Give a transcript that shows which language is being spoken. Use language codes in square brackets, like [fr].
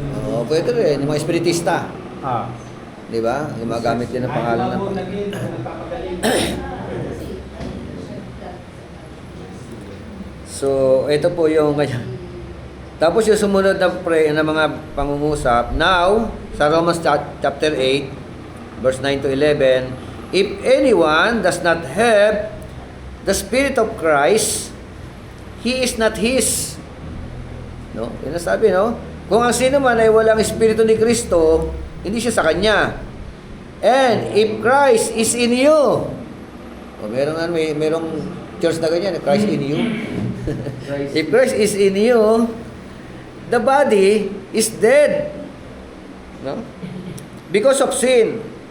[tl] Oo, pwede rin. Yung mga espiritista. Ah. Di ba? Gumagamit din ng pangalan ng nagpapagaling. So, ito po yung kanya. Tapos yung sumunod na pray na mga pangungusap. [en] Now, sa Romans chapter 8, verse 9 to 11, if anyone does not have the Spirit of Christ, he is not his. [tl] No? Yun ang sabi, no? Kung ang sino man ay walang Espiritu ni Kristo, hindi siya sa Kanya. [en] And if Christ is in you, [tl] merong [en] church [tl] na ganyan, [en] Christ in you. Christ. If Christ is in you, the body is dead. No? Because of sin.